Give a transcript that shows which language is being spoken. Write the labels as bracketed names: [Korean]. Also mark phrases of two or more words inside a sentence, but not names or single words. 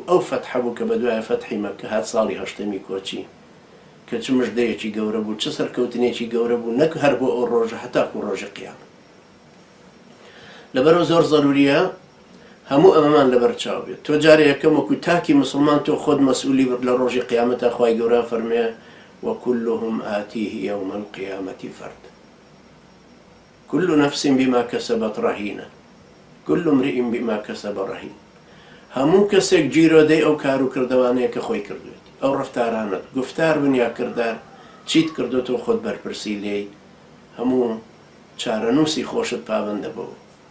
[Central Kurdish] ئەو فەتحە بوو کە بە دوایە فەتحی مەککە هات ساڵی هەشتەمی کۆچی، کە چ مژدەیەکی گەورە بوو، چ سەرکەوتنێکی گەورە بوو، نەک هەر بۆ ئەو ڕۆژە هەتاکو ڕۆژی قیامەت. لەبەرەوە زۆر زەروریە هەموو ئەمەمان لەبەر چاو بێت. تۆ جارێ یەکەم وەکو تاکی مسلمان تۆ خۆت مەسئولی لە ڕۆژی قیامەتە. خوای گەورە فەرمێ [Arabic] وكلهم آتيه يوم القيامة فرد كل نفس بما كسبت رهينة كل امرئ بما كسب رهين. [Central Kurdish] هەموو کەسێک گیرۆ دەی ئەو کار و کردەوانەیە کە خۆی کردوێت، ئەو ڕەفتارانت گفتار بن یا کردار چیت کردوێت و خۆت بەرپرسی لێی، هەموو چارەنووسی خۆشت پابەندە بەوە.